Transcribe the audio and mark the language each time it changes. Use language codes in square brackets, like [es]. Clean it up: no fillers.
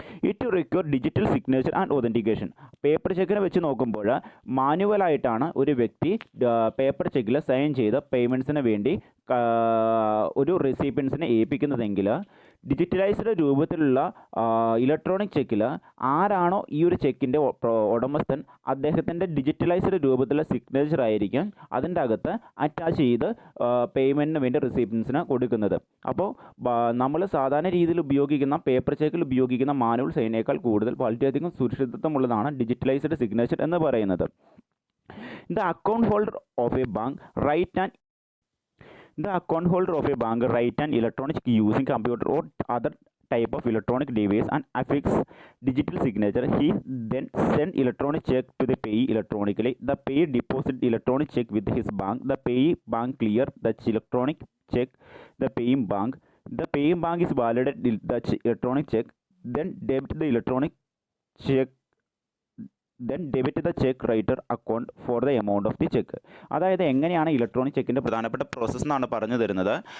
[en] It require digital signature and authentication. [ml] Paper ചെക്കിനെ വെച്ച് നോക്കുമ്പോൾ മാനുവലായിട്ടാണ് ഒരു വ്യക്തി പേപ്പർ ചെക്കിൽ സൈൻ ചെയ്ത് പേയ്മെൻറ്റ്സിന് വേണ്ടി ഒരു റെസിപ്പിയൻസിനെ ഏൽപ്പിക്കുന്നതെങ്കിൽ, ഡിജിറ്റലൈസ്ഡ് രൂപത്തിലുള്ള ഇലക്ട്രോണിക് ചെക്കിൽ ആരാണോ ഈ ഒരു ചെക്കിൻ്റെ ഉടമസ്ഥൻ, അദ്ദേഹത്തിൻ്റെ ഡിജിറ്റലൈസ്ഡ് രൂപത്തിലുള്ള സിഗ്നേച്ചർ ആയിരിക്കും അതിൻ്റെ അകത്ത് അറ്റാച്ച് ചെയ്ത് പേയ്മെൻറ്റിന് വേണ്ടി റെസിപ്പിയൻസിന് കൊടുക്കുന്നത്. അപ്പോൾ നമ്മൾ സാധാരണ രീതിയിൽ ഉപയോഗിക്കുന്ന പേപ്പർ ചെക്കിൽ ഉപയോഗിക്കുന്ന മാനുവൽ സൈനേക്കാൾ കൂടുതൽ വളരെയധികം സുരക്ഷിതത്വമുള്ളതാണ് ഡിജിറ്റലൈസ്ഡ് സിഗ്നേച്ചർ എന്ന് പറയുന്നത്. [en] The account holder of a bank write and The account holder of a bank write an electronic check using computer or other type of electronic device and affix digital signature. He then send electronic check to the payee electronically. The payee deposit electronic check with his bank. The payee bank clear the electronic check the paying bank. The paying bank is validate the electronic check, then debit the electronic check debit the cheque writer account for the amount of the cheque. [ml] അതായത് എങ്ങനെയാണ് electronic ചെക്കിൻ്റെ പ്രധാനപ്പെട്ട process എന്നാണ് പറഞ്ഞു തരുന്നത്.